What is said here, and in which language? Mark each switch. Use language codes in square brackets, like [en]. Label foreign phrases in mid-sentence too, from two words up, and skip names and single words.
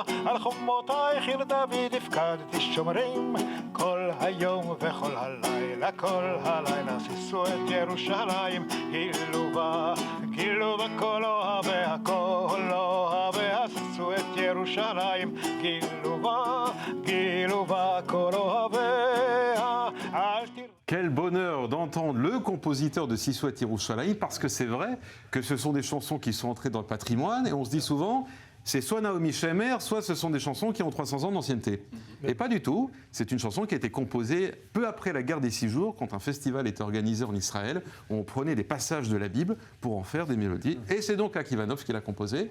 [he] על חומותייך עיר דוד הפקדתי שומרים כל היום וכל הלילה, כל הלילה. שישו את ירושלים גילובה, גילובה כל אוהביה, כל אוהביה. שישו את ירושלים גילובה, גילובה כל אוהביה. אל תראו. [fr] Quel bonheur d'entendre le compositeur de Siswat Yerushalayim, parce que c'est vrai que ce sont des chansons qui sont entrées dans le patrimoine, et on se dit souvent, c'est soit Naomi Shemer, soit ce sont des chansons qui ont 300 ans d'ancienneté. Et pas du tout, c'est une chanson qui a été composée peu après la guerre des 6 jours, quand un festival était organisé en Israël, où on prenait des passages de la Bible pour en faire des mélodies, et c'est donc Akivanov qui l'a composée.